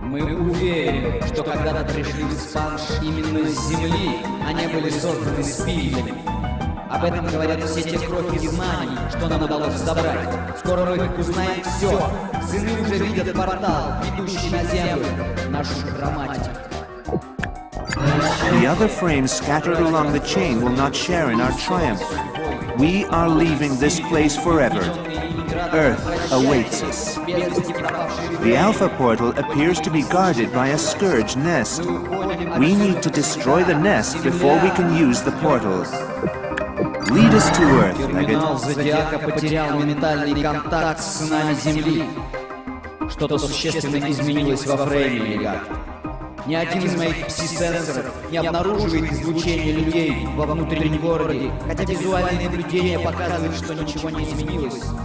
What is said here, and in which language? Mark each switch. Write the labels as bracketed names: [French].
[Russian] Мы уверены, что когда-то пришли в Спанж именно с Земли, они были созданы спиритами. Об этом говорят все те крохи знаний, что нам удалось собрать. Скоро мы узнаем все. Сыны уже видят портал, ведущий на Землю, нашу грамматику. [English] The other frames scattered along the chain will not share in our triumph. We are leaving this place forever. Earth awaits us. The Alpha portal appears to be guarded by a scourge nest. We need to destroy the nest before we can use the portal. Lead us to Earth, [Russian] Терминал [English] Leggett. [Russian] Зодиака потерял ментальный контакт с сынами Земли. Что-то существенно изменилось во Фрейме, Легат. Ни один из моих пси-сенсоров не обнаруживает излучение людей во внутреннем городе, хотя визуальные наблюдения показывают, что ничего не изменилось.